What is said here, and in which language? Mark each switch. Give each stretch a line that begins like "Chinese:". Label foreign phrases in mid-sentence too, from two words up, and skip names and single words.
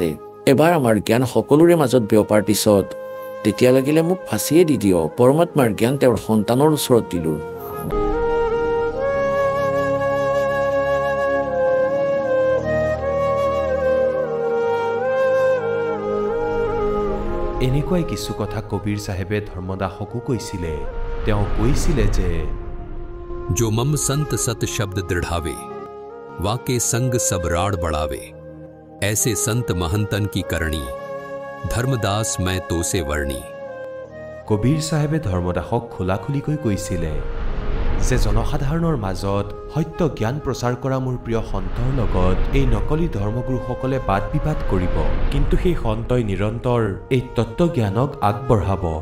Assamese: এবাৰ আমাৰ জ্ঞান সকলোৰে মাজত বিয়পাৰ পিছত তেতিয়া লাগিলে মোক ফাঁচিয়ে দি দিয়ক, পৰমাত্মাৰ জ্ঞান তেওঁৰ সন্তানৰ ওচৰত দিলো। এনেকুৱাই কিছু কথা কবীৰ চাহেবে ধৰ্মদাসকো কৈছিলে। তেওঁ কৈছিলে যে
Hindi: जो मम संत सत शब्द दृढ़ावे, वाके संग सब राड़ बढ़ावे, ऐसे संत महंतन की करणी, धर्मदास मैं तो से वर्णी।
Assamese: কবীৰ চাহেবে ধৰ্মদাসক খোলাখুলিকৈ কৈছিলে যে জনসাধাৰণৰ মাজত সত্য জ্ঞান প্ৰচাৰ কৰা মোৰ প্ৰিয় সন্তৰ লগত এই নকলি ধৰ্মগুৰুসকলে বাদ বিবাদ কৰিব, কিন্তু সেই সন্তই নিৰন্তৰ এই তত্ত্বজ্ঞানক আগবঢ়াব।